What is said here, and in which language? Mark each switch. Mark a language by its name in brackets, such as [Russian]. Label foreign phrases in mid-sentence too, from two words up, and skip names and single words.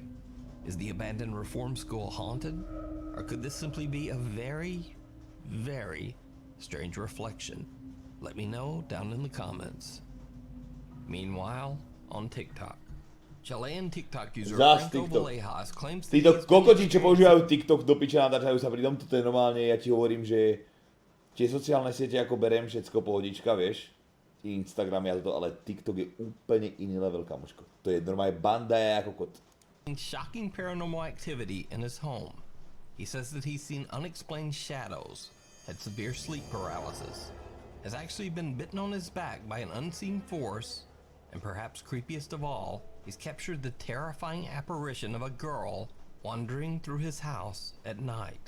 [English] Is the abandoned reform school haunted? Or could this simply be a very, very strange reflection? Let me know down in the comments. Meanwhile, on TikTok, Chilean TikTok user [Slovak] Zas [English] Franco [Slovak] TikTok. [English] Villejas claims that [Slovak] Títo [English] he has [Slovak] kokoti, [English] been [Slovak] čo používajú TikTok do piča, natáčajú sa pri tom, toto je normálne, ja ti hovorím, že tie sociálne siete ako berem, všetko pohodička, vieš. Instagram ja toto, ale TikTok je úplne iný level, kamoško. To je normálne banda je ako kot. [English] shocking paranormal activity in his home. He says that he's seen unexplained shadows, had severe sleep paralysis, has actually been bitten on his back by an unseen force, and perhaps creepiest of all, he's captured the terrifying apparition of a girl wandering through his house at night.